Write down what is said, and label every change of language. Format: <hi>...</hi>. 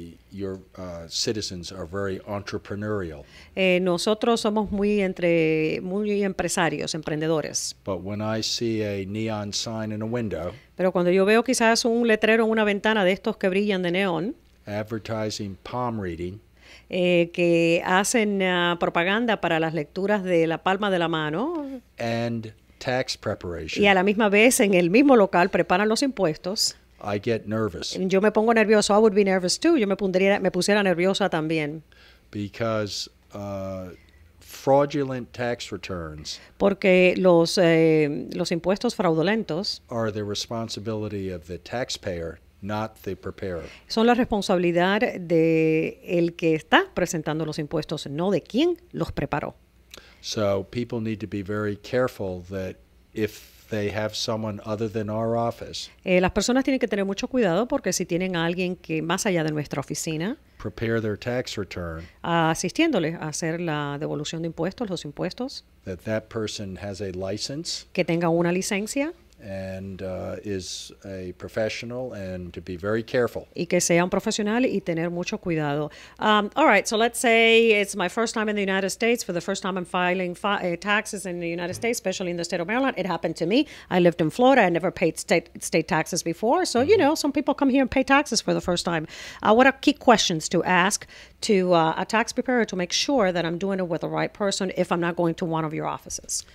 <en>Your citizens are very entrepreneurial.</en> <es>Nosotros somos muy empresarios, emprendedores.</es> <en>But when I see a neon sign in a window</en> <es>Pero cuando yo veo quizás un letrero en una ventana de estos que brillan de neón,</es> <en>advertising palm reading,</en> <es>que hacen propaganda para las lecturas de la palma de la mano</es> <en>and tax preparation,</en> <es>y a la misma vez en el mismo local preparan los impuestos,</es> <en>I get nervous</en> <es>yo me pongo nervioso.</es> <en>I would be nervous too.</en> <es>Yo me pusiera nerviosa también.</es> <en>because fraudulent tax returns</en> <es>Porque los impuestos fraudulentos</es> <en>are the responsibility of the taxpayer, not the preparer.</en> <es>son la responsabilidad de el que está presentando los impuestos, no de quien los preparó.</es> <en>So people need to be very careful that if they have someone other than our office</en> <es>Las personas tienen que tener mucho cuidado porque si tienen a alguien que más allá de nuestra oficina,</es> <en>prepare their tax return,</en> <es>asistiéndole a hacer la devolución de impuestos, los impuestos,</es> <en>that person has a license</en> <es>que tenga una licencia</es> <en>and is a professional, and to be very careful.</en> <es>y que sea un profesional y tener mucho cuidado.</es> <en>All right, so let's say it's my first time in the United States. For the first time I'm filing taxes in the United States, especially in the state of Maryland. It happened to me. I lived in Florida. I never paid state taxes before. So, you know, some people come here and pay taxes for the first time. What are key questions to ask to a tax preparer to make sure that I'm doing it with the right person if I'm not going to one of your offices?</en>